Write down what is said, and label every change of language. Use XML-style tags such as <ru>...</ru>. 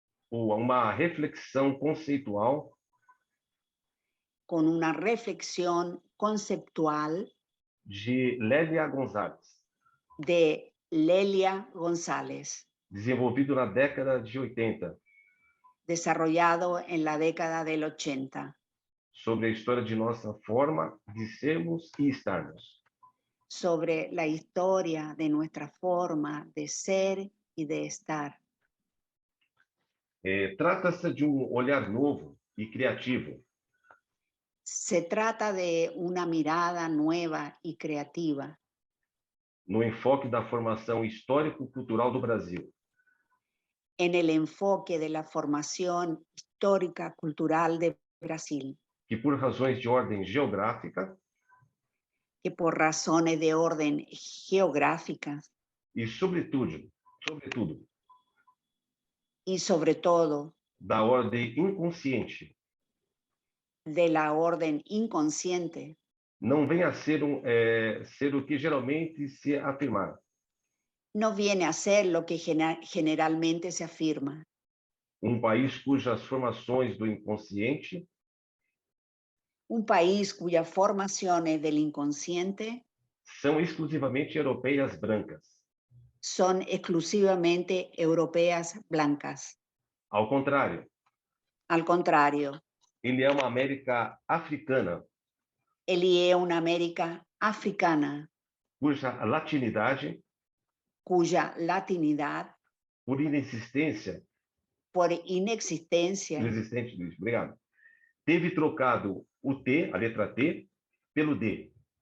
<pt>uma reflexão conceitual</pt> <es>con una reflexión conceptual</es> <pt>de Lélia Gonzalez,</pt> <es>de Lélia González,</es> <pt>desenvolvido na década de 80,</pt> <es>desarrollado en la década del 80,</es> <pt>sobre a história de nossa forma de sermos e estarmos.</pt> <es>sobre la historia de nuestra forma de ser y de estar.</es> <pt>Trata-se de olhar novo e criativo</pt> <es>Se trata de una mirada nueva y creativa</es> <pt>no enfoque da formação histórico-cultural do Brasil,</pt> <es>en el enfoque de la formación histórica cultural de Brasil,</es> <pt>que por razões de ordem geográfica</pt> <es>que por razones de orden geográficas</es> <pt>e sobretudo</pt> <es>y sobre todo</es> <pt>da ordem inconsciente,</pt> <es>de la orden inconsciente,</es> <pt>não vem a ser ser o que geralmente se afirmar.</pt> <es>no viene a ser lo que generalmente se afirma.</es> <pt>País cujas formações do inconsciente</pt> <es>Un país cuyas formaciones del inconsciente</es> <pt>são exclusivamente europeias brancas.</pt> <es>son exclusivamente europeas blancas.</es> <pt>Ao contrário,</pt> <es>Al contrario,</es> <pt>ele é uma América africana,</pt> <es>él es una América africana</es> <pt>cuja latinidade,</pt> <es>cuya latinidad,</es> <pt>por inexistencia, obrigado, teve trocado o T, a letra T, pelo D.</pt>